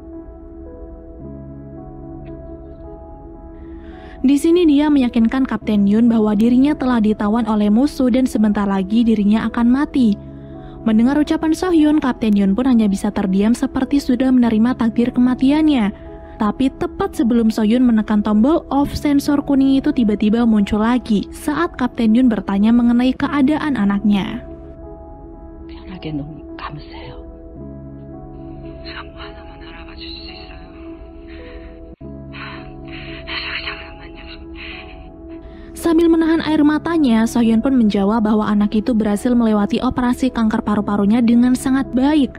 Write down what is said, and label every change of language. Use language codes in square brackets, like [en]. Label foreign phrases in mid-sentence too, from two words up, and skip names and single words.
[id] Di sini dia meyakinkan Kapten Yun bahwa dirinya telah ditawan oleh musuh dan sebentar lagi dirinya akan mati. Mendengar ucapan Sohyun, Kapten Yun pun hanya bisa terdiam seperti sudah menerima takdir kematiannya. Tapi tepat sebelum Sohyun menekan tombol off, sensor kuning itu tiba-tiba muncul lagi saat Kapten Yun bertanya mengenai keadaan anaknya. [ko] 편하게 눈 감으세요. [id] Sambil menahan air matanya, Sohyun pun menjawab bahwa anak itu berhasil melewati operasi kanker paru-parunya dengan sangat baik.